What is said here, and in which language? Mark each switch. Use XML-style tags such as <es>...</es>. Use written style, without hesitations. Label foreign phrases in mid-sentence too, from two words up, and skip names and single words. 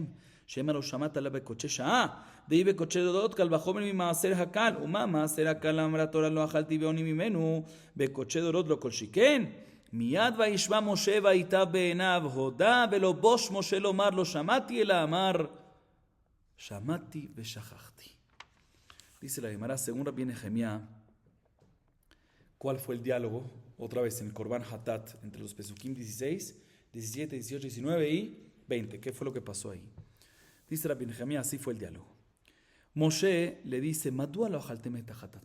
<he>שמא לא שמעת לה בקודשי שעה, דהי בקודשי דודות קל וחומר ממעשר הקל, ומה מעשר הקל אמרה תורה לא אכלתי בעוני ממנו, בקודשי דודות לא כל שכן. מיד וישמע משה והייטב בעיניו, הודה ולא בוש משה לומר לא שמעתי, אלא אמר שמעתי ושכחתי.</he> <es>Dice la Gemara, según Rabbi Nehemia, ¿cuál fue el diálogo? Otra vez en el</es> <he>קרבן חטאת,</he> <es>entre los Pesukim 16, 17, 18, 19 y 20. ¿Qué fue lo que pasó ahí? Dice Rabbi Nehemia, así fue el diálogo. Moshe le dice,</es> <he>מדוע לא אכלתם את החטאת.</he>